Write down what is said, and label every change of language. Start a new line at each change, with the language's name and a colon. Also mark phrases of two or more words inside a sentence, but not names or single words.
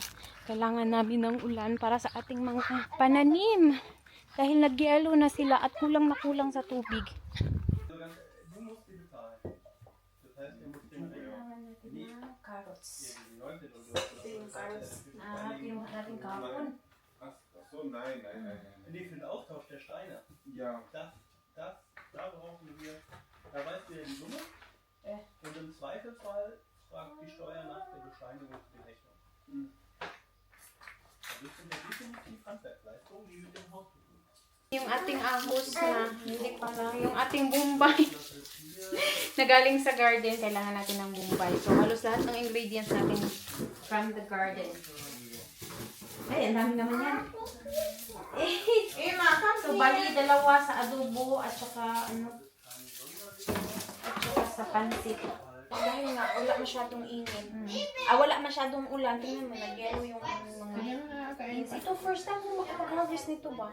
Filipino: Kailangan namin ng ulan para sa ating mga pananim. Dahil nag-yellow na sila at kulang na kulang sa tubig. Kailangan natin ng carrots. Ito yung carrots na kinuha natin kahapon.
German: So, nein. Nee, für den Austausch der Steine. Ja. Da brauchen wir, da weißt du ja die Summe. Und im Zweifelsfall fragt die Steuer nach der Bescheinigung für die Rechnung. Das sind ja definitiv Handwerksleistungen, die mit dem Haus zu tun haben.
Filipino: Yung ating ahos na hindi pala, yung ating bombay na galing sa garden, kailangan natin ng bombay. So, halos lahat ng ingredients natin
English: from the garden.
Filipino: Ay, ang dami naman yan. So, bali dalawa sa adobo at saka sa pansit. Dahil nga, wala masyadong init. Wala masyadong ulan. Tingnan mo, nag-yellow yung mga beans. Ito,
English: first time
Filipino: ko makapag-harvest nito ba?